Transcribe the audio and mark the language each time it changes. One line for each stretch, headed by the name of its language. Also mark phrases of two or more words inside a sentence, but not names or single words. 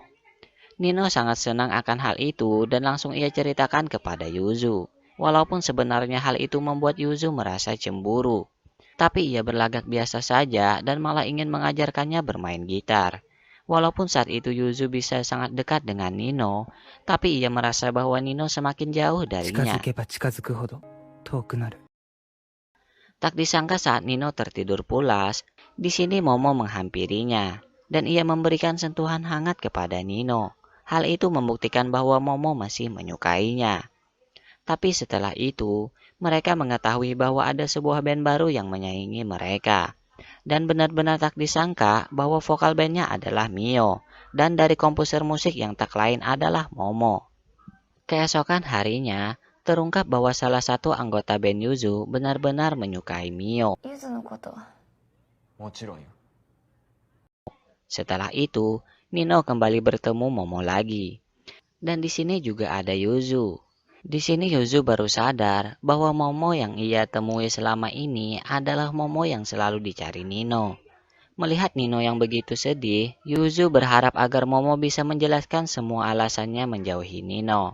Indonesian: Nino sangat senang akan hal itu dan langsung ia ceritakan kepada Yuzu. Walaupun sebenarnya hal itu membuat Yuzu merasa cemburu. Tapi ia berlagak biasa saja dan malah ingin mengajarkannya bermain gitar. Walaupun saat itu Yuzu bisa sangat dekat dengan Nino, tapi ia merasa bahwa Nino semakin jauh
Japanese: 近づ
Indonesian: darinya.
Japanese: けば近づくほど遠くなる。
Indonesian: Tak disangka saat Nino tertidur pulas, di sini Momo menghampirinya dan ia memberikan sentuhan hangat kepada Nino. Hal itu membuktikan bahwa Momo masih menyukainya. Tapi setelah itu, mereka mengetahui bahwa ada sebuah band baru yang menyaingi mereka. Dan benar-benar tak disangka bahwa vokal bandnya adalah Mio, dan dari komposer musik yang tak lain adalah Momo. Keesokan harinya, terungkap bahwa salah satu anggota band Yuzu benar-benar menyukai Mio.
Japanese: ゆずのことはもちろんよ。
Indonesian: Setelah itu, Nino kembali bertemu Momo lagi. Dan di sini juga ada Yuzu. Di sini Yuzu baru sadar bahwa Momo yang ia temui selama ini adalah Momo yang selalu dicari Nino. Melihat Nino yang begitu sedih, Yuzu berharap agar Momo bisa menjelaskan semua alasannya menjauhi Nino.